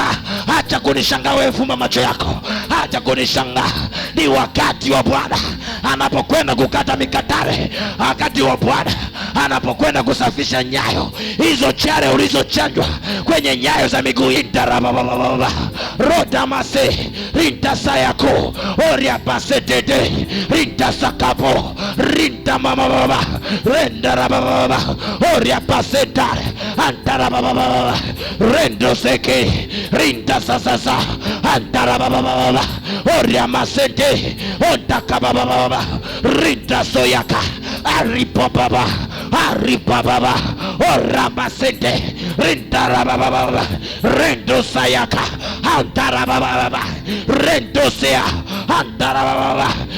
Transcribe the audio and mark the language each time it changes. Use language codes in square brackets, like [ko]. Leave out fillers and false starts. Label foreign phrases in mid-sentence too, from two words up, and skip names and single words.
[sw] Acha kunishangaa wewe, fumba macho yako, acha kunishangaa. Ni wakati wa Bwana anapokwenda kukata mikatare, wakati wa Bwana anapokwenda kusafisha nyayo hizo chale ulizochanjwa kwenye nyayo za miguu. Intarabababa roda mase rinta sayako oria pasetete rinta sakapo rinta mamababa renda rabababa oria pasetare antarabababa rendo seke rinta sasasa antarabababa oria masete ontakabababa rinta soyaka aripopaba aripababa oramasete rintarabababa rendo sayaka antarabababa rendo sea antarabababa